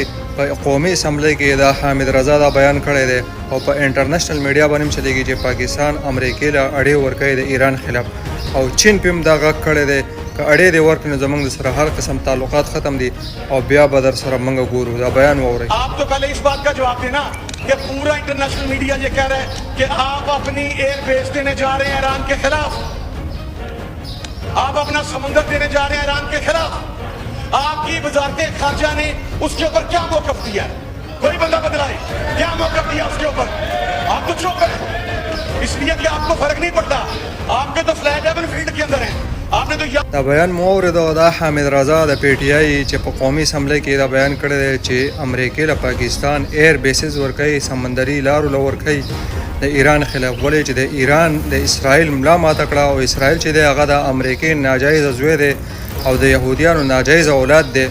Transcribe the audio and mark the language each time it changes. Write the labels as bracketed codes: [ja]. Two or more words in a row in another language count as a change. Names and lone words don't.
[ps] په قومي اسمبلی کې دا حامد رضا دا بیان کړی دی او په [en] international media [ps] باندې هم چلیږي چې پاکستان امریکې له اړې ورکوي د ایران خلاف، او چین پې هم دا غږ کړی دی که اړې دې ورکړي نو زموږ سره هر قسم تعلقات ختم دي او بیا به در سره موږ ګورو. دا بیان واورئ. [ur] آپ تو پہلے اس بات کا جواب دینا کہ پورا [en] international media [ur] یہ کہہ رہا ہے کہ آپ اپنی [en] air base [ur] دینے جا رہے ہیں ایران کے خلاف، آپ اپنا سمندر دینے جا رہے ہیں ایران کے خلاف. آپ کی وزارت خارجہ نے اس کے اوپر کیا موقف دیا ہے؟ کوئی بندہ بدلائے کیا موقف دیا اس کے اوپر؟ آپ تو چپ ہیں اس لیے کہ آپ کو فرق نہیں پڑتا. آپ کے تو فلیٹ ہیون فیلڈ کے اندر ہیں. آپ نے تو [ps] دا بیان مو اورېدو. دا حامد رضا د پی ټی آی چې په قومي اسمبلی کې دا بیان کړی دی چې امریکې له پاکستان [en] air bases [ps] ورکوي، سمندري لارو له ورکوي د ایران خلاف. ولې چې د ایران د اسرائیل ملا ماته کړه او اسرائیل چې دی هغه د امریکې ناجایزه زوی دی او د یهودیانو ناجایزه اولاد دی.